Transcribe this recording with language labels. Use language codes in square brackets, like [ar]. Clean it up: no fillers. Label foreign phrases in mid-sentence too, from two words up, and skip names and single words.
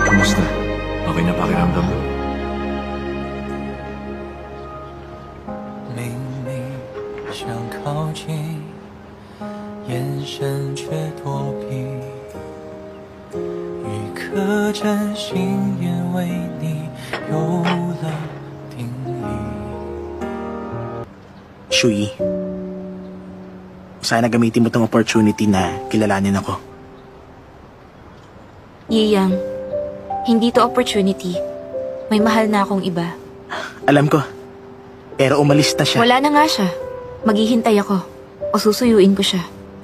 [tl] Kamusta? Okay na pakiramdam mo? [zh] 明明想靠近，眼神却躲避，一颗真心也为你有了定义。 [tl] Shui, sana gamitin mo tong opportunity na kilalanin ako. Yiyang, hindi to opportunity. May mahal na akong iba. Alam ko, pero umalis na siya. Wala na nga siya. Maghihintay ako. O susuyuin ko siya.